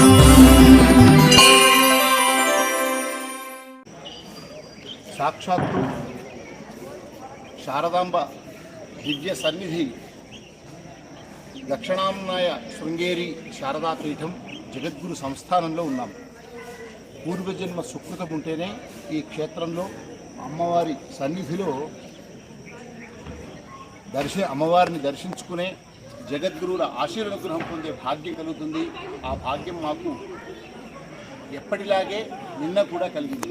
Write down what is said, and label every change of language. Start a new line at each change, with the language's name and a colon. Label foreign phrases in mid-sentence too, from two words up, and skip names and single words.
Telugu: సాక్షాత్ శారదాంబ దివ్య సన్నిధి దక్షిణామ్నాయ శృంగేరి శారదాపీఠం జగద్గురు సంస్థానంలో ఉన్నాం। పూర్వజన్మ సుకృతం ఉంటేనే ఈ క్షేత్రంలో అమ్మవారి సన్నిధిలో అమ్మవారిని దర్శించుకునే జగద్గురువుల ఆశీర్వాదం పొందే భాగ్యం కలుగుతుంది. ఆ భాగ్యం మాకు ఎప్పటిలాగే నిన్న కూడా కలిగింది.